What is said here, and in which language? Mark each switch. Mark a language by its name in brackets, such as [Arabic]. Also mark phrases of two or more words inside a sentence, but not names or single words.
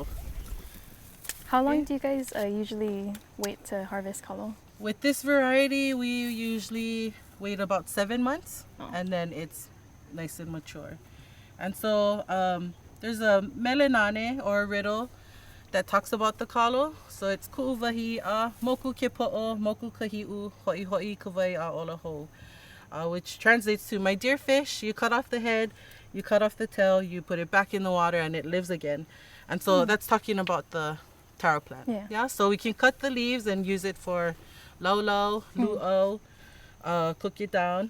[English] How long do you guys usually wait to harvest kalo? With this variety, we usually wait about 7 months, and then it's nice and mature. And so there's a melenane, or a riddle, that talks about the kalo. [Hawaiian] So it's ku'uwahi'a, moku ke po'o, moku kahi'u, ho'i ho'i kawai'a ola hou. [English] Which translates to, my dear fish, you cut off the head, you cut off the tail, you put it back in the water, and it lives again. And so that's talking about the taro plant. Yeah. So we can cut the leaves and use it for laulau, lu'o, cook it down.